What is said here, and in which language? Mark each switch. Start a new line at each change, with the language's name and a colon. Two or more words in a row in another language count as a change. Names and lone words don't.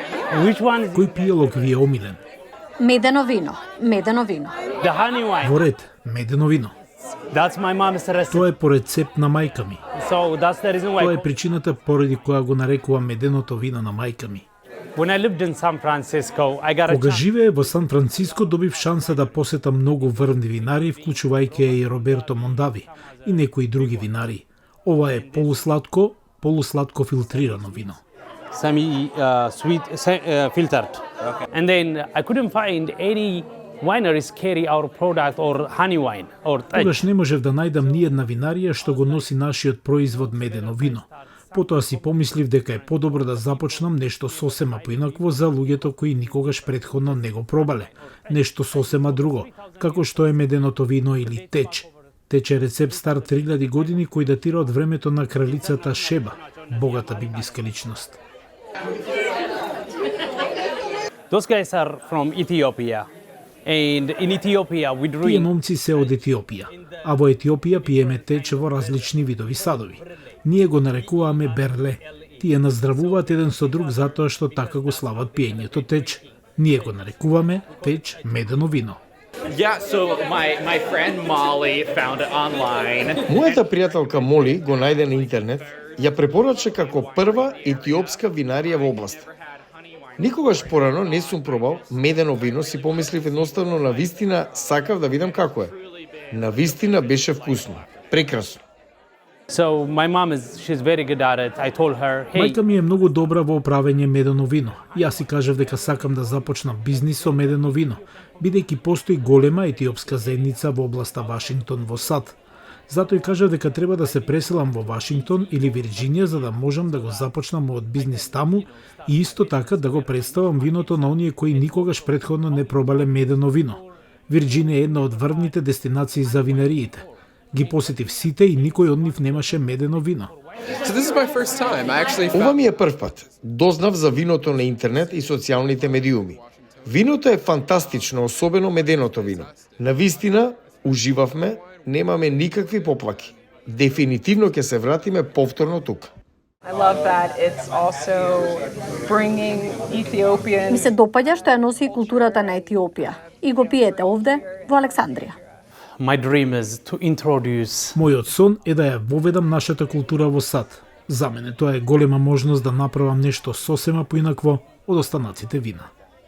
English: Which one is
Macedonian: Кој пијалок ви е омилен? Медено вино, медено вино.
English: the honey wine?
Macedonian: Во ред, медено вино.
English: That's my mom's recipe.
Macedonian: Тоа е по рецепт на мајка ми.
English: So that's the reason why
Macedonian: Тоа е причината поради која го нарекувам меденото вино на мајка ми.
English: when I lived in San Francisco, I got a
Macedonian: Кога
English: chance.
Macedonian: живее во Сан Франциско, добив шанса да посетам многу врвни винари, вклучувајќи и Роберто Мондави и некои други винари. Ова е полусладко филтрирано вино.
English: Sweet filtered. And then I couldn't find any wineries carry our product or honey wine or
Macedonian: Тогаш не можев да најдам ни една винарија што го носи нашиот производ медено вино. Потоа си помислив дека е подобро да започнам нешто сосема поинакво за луѓето кои никогаш претходно не го пробале. Нешто сосема друго, како што е меденото вино или теч. Теч е рецепт стар 3000 години кој датира од времето на кралицата Шеба, богата библиска личност.
English: Those guys are from Ethiopia. And in Ethiopia we
Macedonian: Тие
English: drink
Macedonian: момци се од Етиопија, а во Етиопија пиеме теч во различни видови садови. Ние го нарекуваме берле. Тие наздравуваат еден со друг затоа што така го слават пиењето теч. Ние го нарекуваме теч медено вино.
English: Yeah, so my friend Molly found it online.
Macedonian: Мојата пријателка Моли го најде на интернет, ја препорача како прва етиопска винарија во област. Никогаш порано не сум пробал медено вино, си помислив едноставно на вистина сакав да видам како е. На вистина беше вкусно, прекрасно.
English: So my mom she's very good at it. I told her, hey,
Macedonian: Мајка ми е многу добра во правење медено вино. Јас си кажав дека сакам да започнам бизнис со медено вино, бидејќи постои голема етиопска заедница во областа Вашингтон во САД. Затоа и кажав дека треба да се преселам во Вашингтон или Вирџинија за да можам да го започнам мојот бизнис таму и исто така да го представам виното на оние кои никогаш претходно не пробале медено вино. Вирџинија е една од врвните дестинации за винариите. Ги посетив сите и никој од нив немаше медено вино.
English: So this is my first time. I actually
Macedonian: Ова
English: found
Macedonian: ми е прв пат. Дознав за виното на интернет и социјалните медиуми. Виното е фантастично, особено меденото вино. На вистина, уживавме, немаме никакви поплаки. Дефинитивно ќе се вратиме повторно тука.
English: I love that it's also bringing Ethiopian.
Macedonian: Ми се допаѓа што ја носи културата на Етиопија и го пиете овде во Александрија.
English: my dream is to introduce
Macedonian: Мојот сон е да ја воведам нашата култура во САД. За мене тоа е голема можност да направам нешто сосема поинакво од останаците вина.